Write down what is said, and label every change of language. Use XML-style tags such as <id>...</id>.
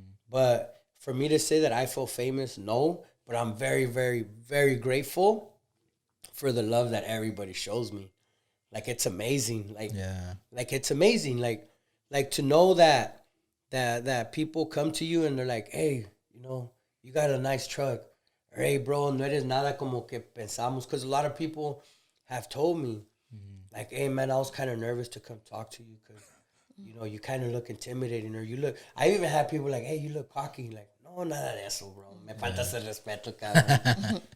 <en>But for me to say that I feel famous, no. But I'm very, very, very grateful for the love that everybody shows me. Like, it's amazing. Like it's amazing. Like to know that people come to you and they're like, hey, you know, you got a nice truck. Or, hey, bro,</en> <es>no eres nada como que pensamos.</es> <en>Because a lot of people have told me, like, hey, man, I was kind of nervous to come talk to you because, you know, you kind of look intimidating, or you look. I even had people like, hey, you look cocky. Like,</en> <es>no, nada de eso, bro. Me faltas el respeto, cabrón.</es>